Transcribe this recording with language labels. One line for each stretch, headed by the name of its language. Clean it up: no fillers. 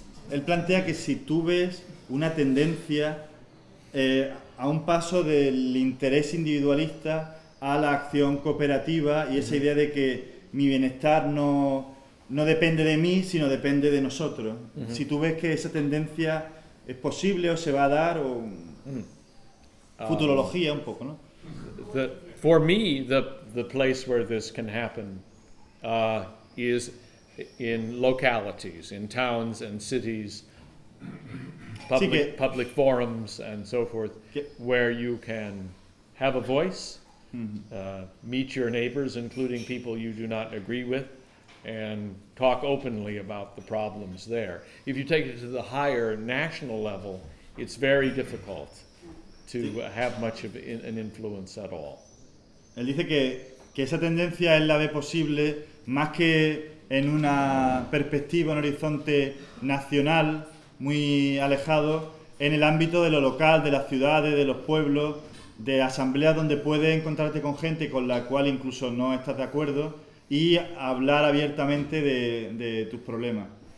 Spanish: Él plantea que si tú ves una tendencia a un paso del interés individualista a la acción cooperativa y esa idea de que mi bienestar no depende de mí, sino depende de nosotros. Uh-huh. Si tú ves que esa tendencia es posible o se va a dar, o futurología un poco, ¿no?
English: For me, the place where this can happen is in localities, in towns and cities, public forums and so forth, where you can have a voice, meet your neighbors, including people you do not agree with, and talk openly about the problems there. If you take it to the higher national level, it's very difficult to have much of an influence at all.
Spanish: Él dice que esa tendencia él la ve posible más que en una perspectiva, un horizonte nacional muy alejado, en el ámbito de lo local, de las ciudades, de los pueblos, de asambleas donde puedes encontrarte con gente con la cual incluso no estás de acuerdo y hablar abiertamente de tus problemas.